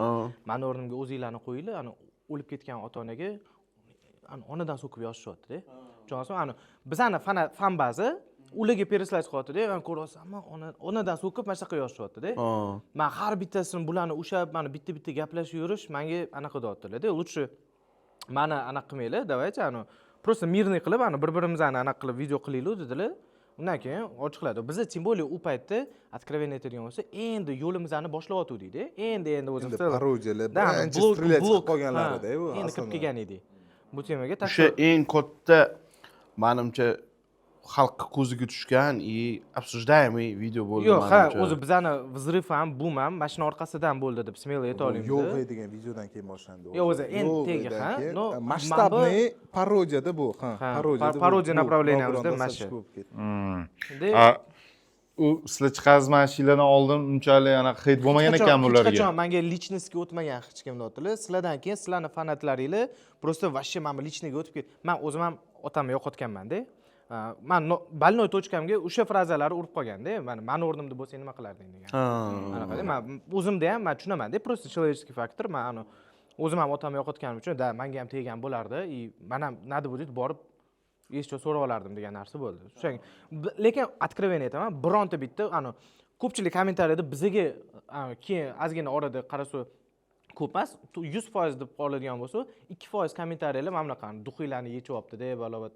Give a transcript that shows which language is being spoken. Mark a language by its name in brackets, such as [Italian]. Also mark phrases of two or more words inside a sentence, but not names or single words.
[Uzbek] Mani o'rnimga o'zinglarni qo'yinglar, o'lib ketgan ota-onaga onadan so'kib yozishyapti-da. Tushunasizmi? Bizani fan bazi ularga переслать qilyapti-da. Men ko'ryapsanmi, onadan so'kib mana shunaqa yozishyapti-da. Men har bittasini bularni ushlab, mana bitta gaplashib yurish menga anaqa deyaptilar-da. Лучше mana anaqa qilmaylar, [Russian] давайте просто мирный [Uzbek] qilib, bir-birimizni anaqa qilib video qilaylik dedilar. Undan keyin ochiqladi. Biz [Russian] тем более [Uzbek] u paytda откровение aytadigan bo'lsa, endi yo'limizni boshlayotgandik-da. Endi o'zi parodiyalar, birinchi strelять qilib qolganlarida bu. Endi kirib kelgan edik. Bu temaga O'sha eng katta menimcha xalqqa ko'ziga tushgan [Russian] и обсуждаемый [Uzbek] video bo'ldi. Yo'q, o'zi bizani vzrыв ham, boom ham mashina orqasidan bo'ldi deb smelo ayta olamiz. Yo'q degan videodan keyin boshlandi. Yo'q, o'zi endi tegi, no masshtabniy parodiyada bu, parodiya направлениямizda mashi. U sizlar chiqazmashinlardan oldin unchalik hit bo'lmagan ekan bularga. Hech qachon menga личностьga o'tmagan hech kim deyaptilar. Sizlardan keyin sizlarning fanatlaringiz [Russian] просто вообще [Uzbek] mana личныйga o'tib ketdi. Men o'zim ham otamni yo'qotganman-da. Men [Russian] больной точкамga [Uzbek] o'sha frazalar urib qolganda, mani o'rnimda bo'lsang nima qilarding degan. Anaqada men o'zimda ham men tushunaman-da, [Russian] просто человеческий faktor. [Uzbek] Men o'zim ham otamni yo'qotganim uchun, menga ham tegan bo'lardi. Men ham nada bo'ldi borib eshitib so'rab olardim degan narsa bo'ldi. O'shanga lekin откровение aytaman, bironta bitta ko'pchilik kommentariyada bizaga keyin ozgina orada qarasa ko'p emas, 100% deb qoladigan bo'lsa, 2% kommentariyalar mana bunaqa duxiylarni yechyapti-da, balobatar.